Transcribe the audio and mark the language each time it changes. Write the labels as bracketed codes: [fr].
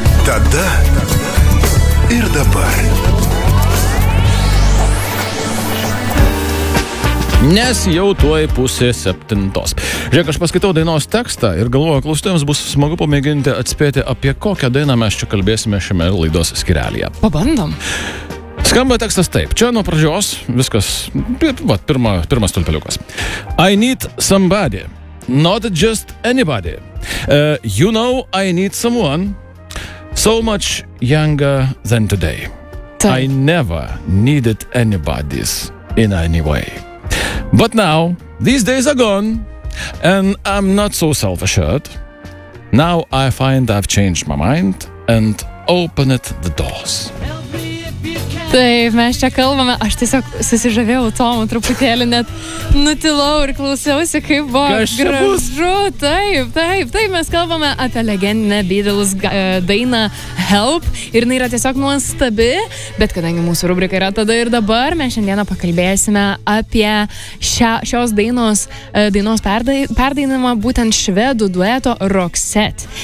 [ro] Deșteptarea cu Vlad și Petre. [lt] Nes jau tuoj pusė septintos. Žiūrėk, aš paskaitau dainos tekstą ir galvoju, klausytojams bus smagu pamėginti atspėti, apie kokią dainą mes čia kalbėsime šiame laidos skirelyje. Pabandom. Skamba tekstas taip. Čia nuo pradžios viskas, va, pirmas stulpeliukas. [en] I need somebody, not just anybody. You know I need someone so much younger than today. I never needed anybody's in any way. But now, these days are gone, and I'm not so self-assured. Now I find I've changed my mind and opened the doors. [lt] Taip, mes čia kalbame, aš tiesiog susižavėjau Tomu truputėlį, net nutilau ir klausiausi, kaip buvo gražu. Taip, mes kalbame apie legendinę Beatles dainą Help, ir jinai yra tiesiog nuostabi, bet kadangi mūsų rubrika yra tada ir dabar, mes šiandieną pakalbėsime apie šios dainos perdainimą būtent švedų dueto Roxette.